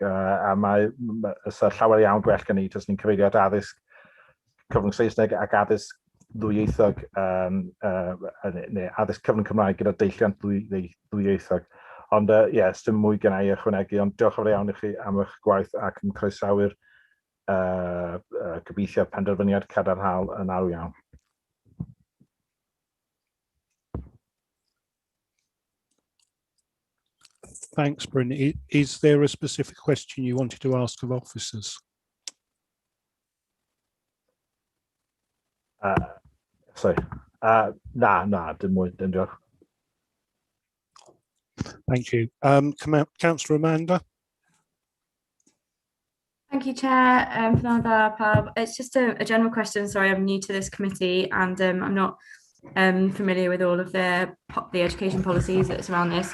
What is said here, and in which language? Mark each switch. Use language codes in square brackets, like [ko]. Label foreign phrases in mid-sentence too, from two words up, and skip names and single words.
[cy] A mae llawer iawn gwell gan ni os ni'n cyfeirio at addysg cyfrwng Saesneg ac addysg ddwyieithog, neu addysg cyfrwng Cymraeg gyda deilliant ddwyieithog. Ond ie, dim mwy gen i ychwanegu, ond diolch yn fawr iawn i chi am eich gwaith ac yn croesawu'r gobeithio penderfyniad cadarnhaol yn arw iawn. [en] Thanks, Bryn. Is there a specific question you wanted to ask of officers? [cy] Na, dim mwy, dim diolch. [en] Thank you. Councillor Amanda? Thank you, Chair. It's just a general question. Sorry, I'm new to this committee and I'm not familiar with all of the education policies that surround this.